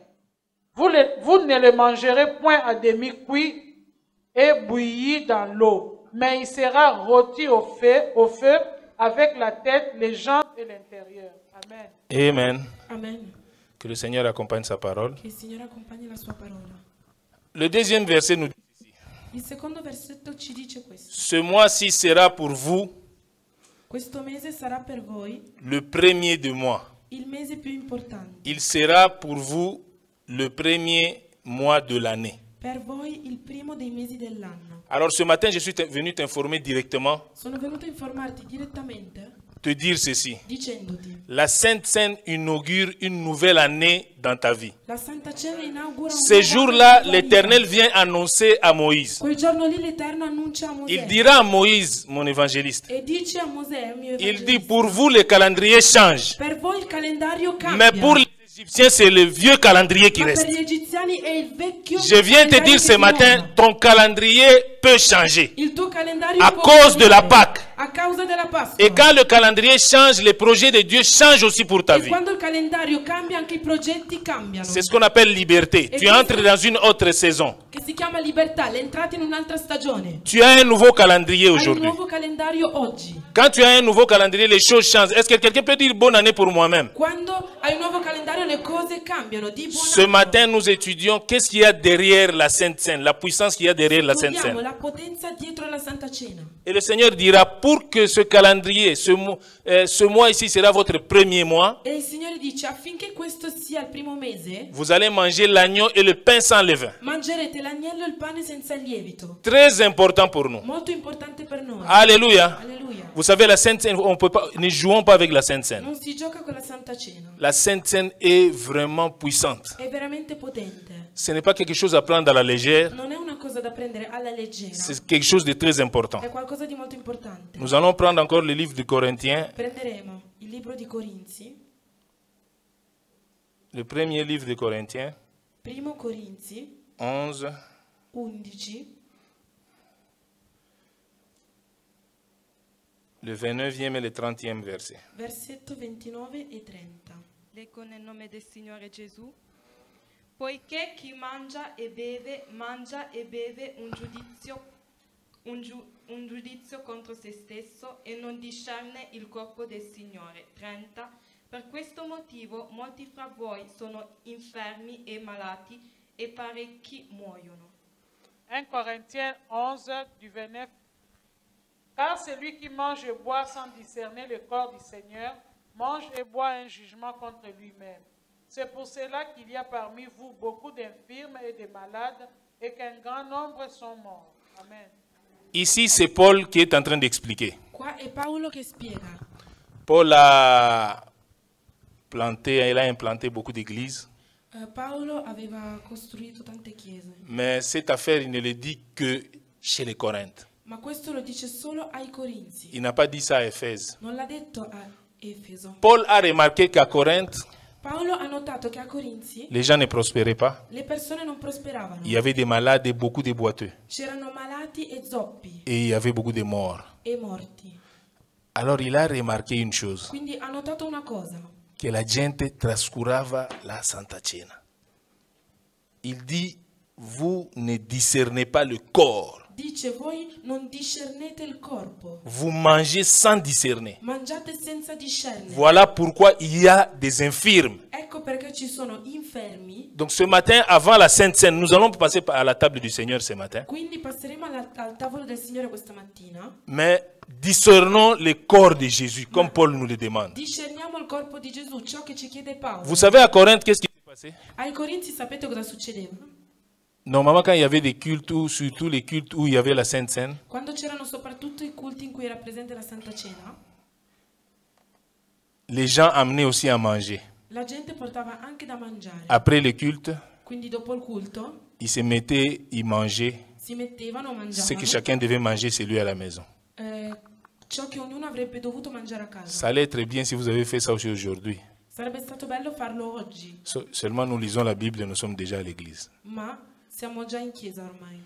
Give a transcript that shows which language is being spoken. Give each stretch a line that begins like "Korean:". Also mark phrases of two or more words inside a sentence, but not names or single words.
French: Vous ne le mangerez point à demi-cuit et bouilli dans l'eau, mais il sera rôti au feu avec la tête, les jambes et l'intérieur. Amen. Amen. Amen. Que le Seigneur accompagne sa parole.
Italian: Che il Signore accompagni la sua parola.
French: Le deuxième verset nous dit ici,
Italian: Il secondo versetto ci dice questo.
French: ce mois-ci sera pour vous
Italian: Questo mese sarà per voi
French: le premier de mois.
Italian: il mese più importante.
French: Il sera pour vous le premier mois de l'année.
Italian: Per voi il primo dei mesi dell'anno.
French: Alors ce matin, je suis venu t'informer directement,
Italian: Sono venuto a informarti direttamente
French: te dire ceci.
Italian: dicendoti:
French: La Sainte Seine inaugure une nouvelle année dans ta vie.
Italian: la Santa Cena inaugura un
French: Ce
Italian: nuovo
French: jour-là,
Italian: anno nella tua
French: l'Éternel
Italian: vita.
French: vient annoncer à Moïse.
Italian: Quel giorno lì l'Eterno annuncia a Mosè.
French: Il dira à Moïse, mon évangéliste,
Italian: E dice a Mosè, mio
French: il
Italian: evangelista,
French: dit, pour vous, le calendrier change.
Italian: per voi il calendario cambia.
French: Mais pour les Égyptiens, c'est le vieux calendrier qui
Italian: Ma
French: reste.
Italian: per gli egiziani è il vecchio
French: Je viens te
Italian: calendario
French: dire
Italian: che
French: ce
Italian: si
French: matin,
Italian: muove.
French: ton calendrier peut changer
Italian: Il tuo calendario
French: à
Italian: può
French: cause de la
Italian: cambiare
French: Pâque.
Italian: a causa della Pasqua.
French: Et quand le calendrier change, les projets de Dieu changent aussi pour ta
Italian: E
French: vie.
Italian: quando il calendario cambia, anche i progetti cambiano.
French: C'est ce qu'on appelle liberté. Tu entres dans une autre saison.
Italian: Che si chiama libertà, l'entrata in un'altra stagione.
French: Tu as un nouveau calendrier
Italian: Hai un
French: aujourd'hui.
Italian: nuovo calendario oggi.
French: Quand tu as un nouveau calendrier, les choses changent. Est-ce que quelqu'un peut dire bonne année pour moi-même?
Italian: Quando hai un nuovo calendario le cose cambiano. Di buon
French: Ce
Italian: anno.
French: matin, nous étudions qu'est-ce qu'il y a derrière la Sainte Seine, la puissance qu'il y a derrière la Sainte
Italian: Studiamo
French: Seine.
Italian: la potenza dietro la Santa Cena.
French: Et le Seigneur dira, pour que ce calendrier, ce mois ici sera votre premier mois,
Italian: E il Signore dice, affinché questo sia il primo mese,
French: vous allez manger l'agneau et le pain sans levain.
Italian: mangerete l'agnello e il pane senza lievito.
French: Très important pour nous.
Italian: Molto importante per noi.
French: Alléluia.
Italian: Alleluia.
French: Vous savez, la Sainte Seine, on peut pas, ne jouons pas avec la Sainte Seine.
Italian: Non si gioca con la Santa Cena.
French: La Sainte Seine est vraiment puissante.
Italian: È veramente potente.
French: Ce n'est pas quelque chose à prendre à la légère,
Italian: Non è una cosa da prendere alla leggera.
French: c'est quelque chose de très important.
Italian: È qualcosa di molto importante.
French: Nous allons prendre encore le livre de Corinthiens,
Italian: Prenderemo il libro di Corinzi,
French: le premier livre de Corinthiens,
Italian: primo Corinzi
French: 11,
Italian: 11,
French: le 29e et le 30e verset.
Italian: versetto 29 e 30. Leggo nel nome del Signore Gesù. Poiché chi mangia e beve un un giudizio contro se stesso e non discerne il corpo del Signore. 30. Per questo motivo molti fra voi sono infermi e malati e parecchi muoiono.
French: 1 Corinthiens 11 du 29. Car celui qui mange et boit sans discerner le corps du Seigneur mange et boit un jugement contre lui-même. C'est pour cela qu'il y a parmi vous beaucoup d'infirmes et de malades et qu'un grand nombre sont morts. Amen. Ici, c'est Paul qui est en train d'expliquer.
Italian: Qua è Paolo che spiega.
French: Paul a implanté beaucoup d'églises.
Italian: Paolo aveva costruito tante chiese,
French: Mais cette affaire, il ne le dit que chez les Corinthes.
Italian: ma questo lo dice solo ai Corinzi.
French: Il n'a pas dit ça à Éphèse.
Italian: Non l'ha detto a Efeso.
French: Paul a remarqué qu'à Corinthe,
Italian: Paolo ha notato che a Corinzi
French: les gens ne prospéraient pas.
Italian: le persone non prosperavano.
French: Il y avait des malades et beaucoup de boiteux.
Italian: C'erano malati e zoppi
French: Et il y avait beaucoup de morts.
Italian: e morti.
French: Alors il a remarqué une chose,
Italian: Quindi ha notato una cosa, que la gente trascurava la Santa Cena.
French: Il dit, vous ne discernez pas le corps.
Italian: dice voi non discernete il corpo,
French: Vous mangez sans discerner.
Italian: mangiate senza discernere.
French: Voilà pourquoi il y a des infirmes.
Italian: Ecco perché ci sono infermi.
French: Donc ce matin, avant la Sainte Seine, nous allons passer à la table du Seigneur ce matin.
Italian: Quindi passeremo al tavolo del Signore questa mattina.
French: Mais discernons le corps de Jésus, comme Paul nous le demande.
Italian: Discerniamo il corpo di Gesù, ciò che ci chiede Paolo.
French: Vous savez à Corinthe, qu'est-ce qui s'est passé?
Italian: Ai Corinzi sapete cosa succedeva?
French: Normalement, quand il y avait des cultes, ou surtout les cultes où il y avait la Sainte Seine,
Italian: Quando c'erano soprattutto i culti in cui era presente la Santa Cena,
French: les gens amenaient aussi à manger.
Italian: la gente portava anche da mangiare.
French: Après le culte,
Italian: Quindi dopo il culto
French: ils se mettaient, ils mangeaient.
Italian: si mettevano,
French: Ce que
Italian: mangiavano
French: chacun devait manger, c'est lui à la maison.
Italian: ciò che ognuno avrebbe dovuto mangiare a casa.
French: Ça allait très bien si vous avez fait ça aussi aujourd'hui.
Italian: Sarebbe stato bello farlo oggi,
French: Seulement nous lisons la Bible et nous sommes déjà à l'église.
Italian: ma siamo già in chiesa ormai.